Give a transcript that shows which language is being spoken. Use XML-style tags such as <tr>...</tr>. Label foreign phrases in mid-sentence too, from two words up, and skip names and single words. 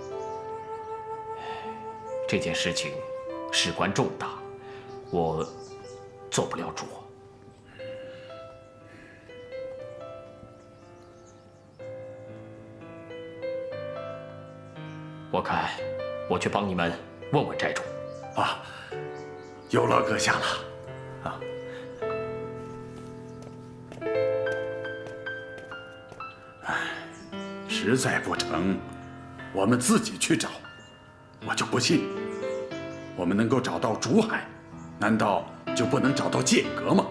<zh>這件事情事關重大，我做不了主。我看，我去幫你們問問寨主。啊，有勞閣下了。啊，實在不成，我們自己去找。我就不信，我們能夠找到竹海，難道就不能找到劍閣嗎？</zh>